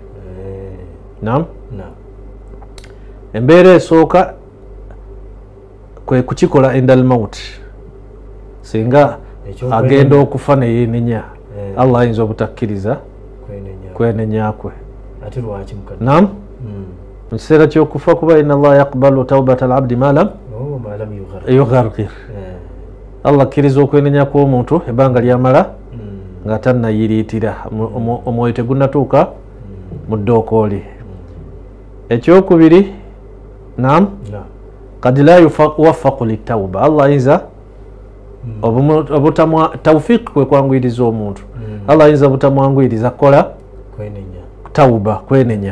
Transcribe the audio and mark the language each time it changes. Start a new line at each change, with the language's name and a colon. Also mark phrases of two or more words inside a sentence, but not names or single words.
Ganda: Naam, embeera esooka kwe kukikola
Arabic: عند الموت,
Ganda: singa agenda okufa ne yeenenya, Allah ayinza obutakkiriza kwenenya kwe. Naam, mu kiseera ky'okufa kuba
Arabic: إن الله يقبل توبة العبد ما لم يغرغر.
Ganda: Allah akkiriza okwenenya kw'omuntu ebbanga lyamala nga tannayiriitira, omwoyo tegunnatuuka mu ddookooli.
Arabic: Ekyokubiri, naam, قد لا يوفق للتوبة.
Ganda: Allah ayinza tawfiq kwe kwanguyiriza omuntu, Allah ayinza obutamwanguyiriza kukola tawba, kwenenya.